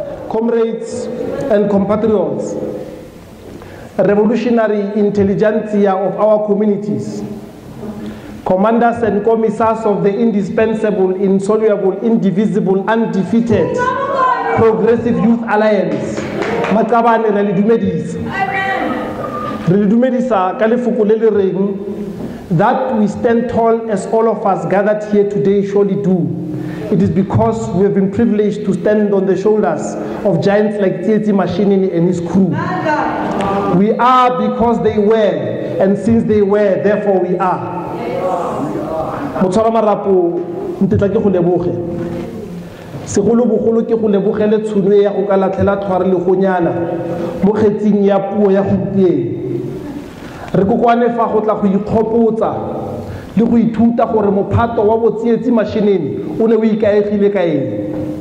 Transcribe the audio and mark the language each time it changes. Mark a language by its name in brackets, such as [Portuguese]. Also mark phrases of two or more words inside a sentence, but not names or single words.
[English] comrades and compatriots, revolutionary intelligentsia of our communities, commanders and commissars of the indispensable, insoluble, indivisible, undefeated Progressive Youth Alliance, [Tswana] Makabane re le dumedisa. Re le dumedisa ka lefoko le le reng, [English] that we stand tall as all of us gathered here today surely do. It is because we have been privileged to stand on the shoulders of giants like Thato Magogodi and his crew. We are because they were, and since they were, therefore we are. [Tswana] Motshwara marapo ntitla ke go leboge. Segolo bogolo ke go lebogele tshono ya go ka latlhela tshware le go nyana mo kgetsing ya puo ya gompieno. Re kokwane fa go tla go ikgopotsa le go ithuta gore mophato wa botsietsi mashineng o ne o ikaegile ka eng.